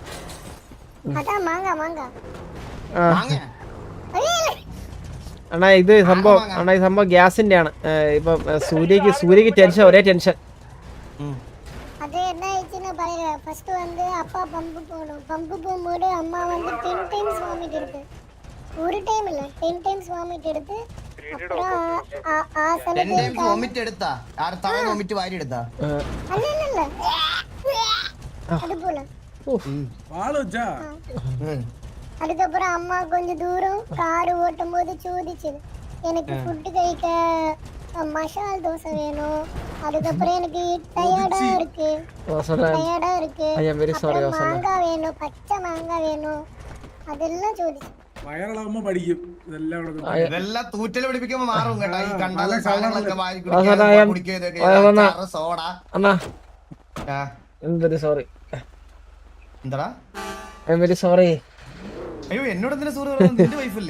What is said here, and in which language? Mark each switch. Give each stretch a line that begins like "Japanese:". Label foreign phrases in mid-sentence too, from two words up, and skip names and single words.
Malayalam: അണ്ണാ ഇത് സംഭവം ഗ്യാസിന്റെ ആണ്. ഇപ്പൊ സൂര്യക്ക് ടെൻഷൻ, ഒരേ ടെൻഷൻ.
Tamil: அது என்ன ஆயிடுச்சுன்னு பாருங்க. ஃபர்ஸ்ட் வந்து அப்பா பம்பு போகணும். பம்பு போகும்போது அம்மா வந்து 10
English: times vomit
Tamil: எடுத்து, ஒரு டைம் இல்ல 10
English: times vomit
Tamil: எடுத்து, அப்புறம் ஆ சமயத்துல
Malayalam: വോമിറ്റ് എടുത്താ താഴെ വോമിറ്റ് വാരി എടുത്താ?
Tamil: அல்ல இல்ல இல்ல அது போல அதுக்கப்புறம் அம்மா கொஞ்சம் தூரம் கார் ஓட்டும் போது சோதிச்சது, எனக்கு ஃபுட் കഴിக்க மசால் தோசை வேணும். அதுக்கப்புறம் எனக்கு டயர்டா இருக்கு. மாங்காய் வேணும், பச்சை மாங்காய் வேணும்.
Malayalam: അതെല്ലാം ചോദിച്ചു. വയറിളകുമ്പോ പഠിക്കും ഇതെല്ലാം ഇവിടെ കൊണ്ട്. ഇതെല്ലാം തൂറ്റല് പിടിപ്പിക്കുമ്പോ മാറും കേട്ടോ. ഈ കണ്ടാലും സാധനങ്ങളൊക്കെ വാരി അവസാനം കുടിക്കുക ഇതൊക്കെ സോഡ. അണ്ണാ ആ, എന്തൊരു സോറി, എന്താടാ?
English: I am very sorry.
Malayalam: അയ്യോ എന്നോട് എന്തിനാ സോറി പറയുന്നത്? നിന്റെ വൈഫല്ലേ?